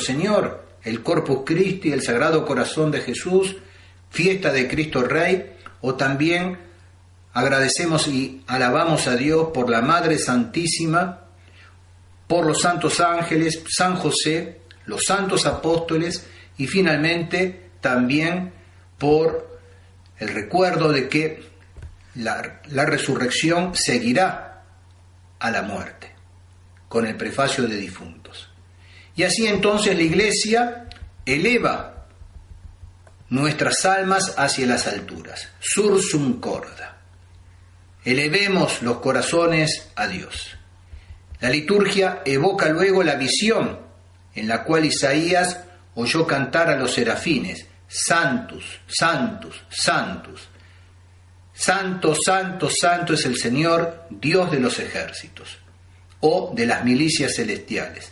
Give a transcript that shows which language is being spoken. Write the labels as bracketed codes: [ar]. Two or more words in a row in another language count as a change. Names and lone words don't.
[es] Señor, el Corpus Christi, el Sagrado Corazón de Jesús, fiesta de Cristo Rey, o también agradecemos y alabamos a Dios por la Madre Santísima, por los santos ángeles, San José, los santos apóstoles, y finalmente también por el recuerdo de que la resurrección seguirá a la muerte, con el prefacio de difuntos. Y así entonces la Iglesia eleva nuestras almas hacia las alturas. [la] Sursum corda. [es] Elevemos los corazones a Dios. La liturgia evoca luego la visión en la cual Isaías oyó cantar a los serafines: [la] Santus, Santus, Santus. [es] Santo, santo, santo es el Señor, Dios de los ejércitos, o de las milicias celestiales.